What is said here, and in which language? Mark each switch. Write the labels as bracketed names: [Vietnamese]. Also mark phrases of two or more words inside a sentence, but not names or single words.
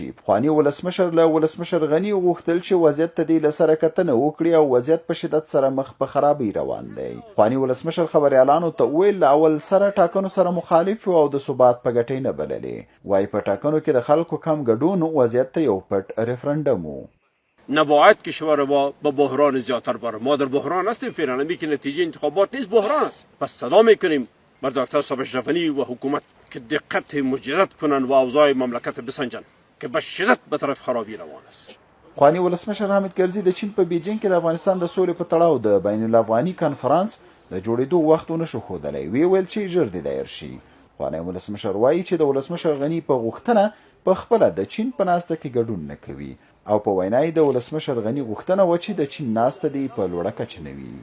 [Pashto] پخوانی ولسمشر له ولسمشر غني غوښتل چې وضعیت ته دې له سره کتنه وکړي او وضعیت په شدت سره مخ په خرابۍ روان دی. پخوانی ولسمشر خبریالانو ته وویل له اول سره ټاکنو سره مخالف او د ثبات په ګټې نه بللې. وایي په ټاکنو کې د خلکو کم ګډون وضعیت ته یو پټ رفرندم و. [Persian] نباید کشور ما به بحران زیادتر بره. ما در بحران هستیم فعلا، که نتیجه انتخابات نیست، بحران است. پس صدا میکنیم بر دکتر صاحب اشرف غنی و حکومت که دقت مجدد کنن و اوضاع مملکت بسنجن که به شدت به طرف خرابی روان است. [Pashto] پخوانی ولسمشر حامد کرزي د چین په بیجینګ کې د افغانستان د سولې په تړاو د بین الافغاني کنفرانس د جوړېدو وخت ونه شو ښودلی. ویل چې ژر دې دایر شي. پخوانی ولسمشر وایي چې د ولسمشر غني په غوښتنه په خپله د چین په ناسته کې ګډون نه کوي او په وینا یې د ولسمشر غني غوښتنه وه چې د چین ناسته دې په لوړه کچه نه وي.